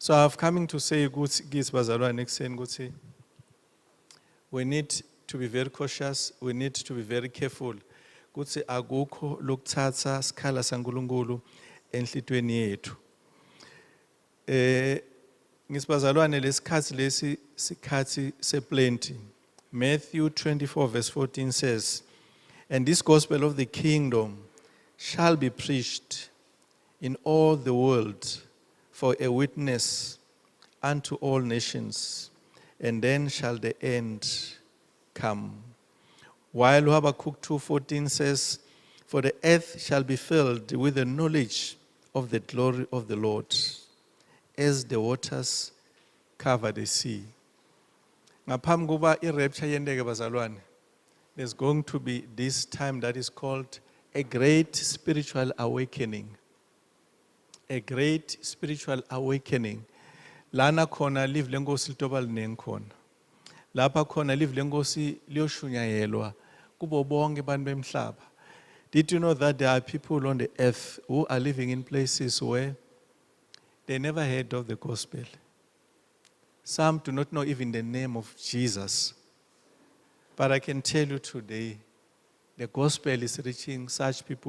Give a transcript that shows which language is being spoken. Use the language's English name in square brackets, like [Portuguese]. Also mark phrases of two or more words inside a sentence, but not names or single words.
[English] So I've coming to say, [Swati] bazalwane ekuseni ukuthi [English] we need to be very cautious, we need to be very careful. [Swati] Ukuthi akukho lokuthatha sikhala saNkulunkulu enhlitweni yethu. Ngisibazalwane lesikhathi lesi sikhathi seplenty. [English] Matthew 24 verse 14 says, "And this gospel of the kingdom shall be preached in all the world for a witness unto all nations, and then shall the end come." While Habakkuk 2:14 says, "For the earth shall be filled with the knowledge of the glory of the Lord, as the waters cover the sea." [Swati] Ngaphambi kuba i-rapture yendeke bazalwane, [English] there's going to be this time that is called a great spiritual awakening. A great spiritual awakening. [Swati] Lana khona live lenkosi litoba linengi khona. Lapha khona live lenkosi liyoshunyayelwa kubo bonke abantu bemhlaba. [English] Did you know that there are people on the earth who are living in places where they never heard of the gospel? Some do not know even the name of Jesus. But I can tell you today, the gospel is reaching such people.